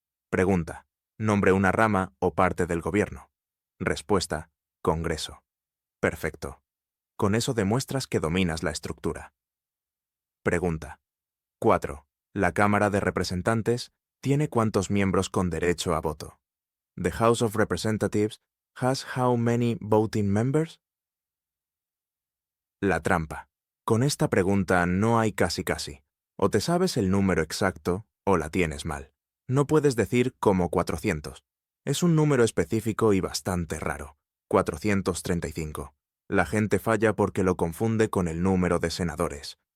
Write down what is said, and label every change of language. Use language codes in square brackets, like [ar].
[es] Pregunta: nombre una rama o parte del gobierno. Respuesta: Congreso. Perfecto. Con eso demuestras que dominas la estructura. Pregunta. 4. ¿La Cámara de Representantes tiene cuántos miembros con derecho a voto? [en] The House of Representatives has how many voting members? [es] La trampa. Con esta pregunta no hay casi. O te sabes el número exacto o la tienes mal. No puedes decir como 400. Es un número específico y bastante raro. 435. La gente falla porque lo confunde con el número de senadores.